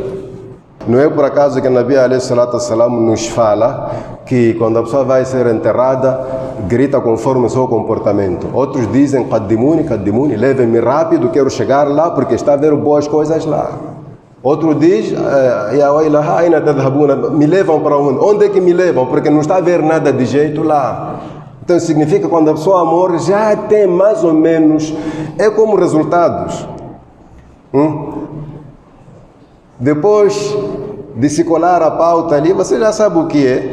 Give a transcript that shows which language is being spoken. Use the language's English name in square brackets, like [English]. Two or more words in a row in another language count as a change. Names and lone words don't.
[Portuguese] Não é por acaso que o Nabi a.s. nos fala que quando a pessoa vai ser enterrada, grita conforme o seu comportamento. Outros dizem: [Arabic] قدموني قدموني, [Portuguese] levem-me rápido, quero chegar lá porque está a ver boas coisas lá. Outro diz: [Arabic] يا ويلها، أين تذهبون, [Portuguese] me levam para onde? Onde é que me levam? Porque não está a ver nada de jeito lá. Então significa que quando a pessoa morre já tem mais ou menos, é como resultados. Depois de se colar a pauta ali, você já sabe o que é.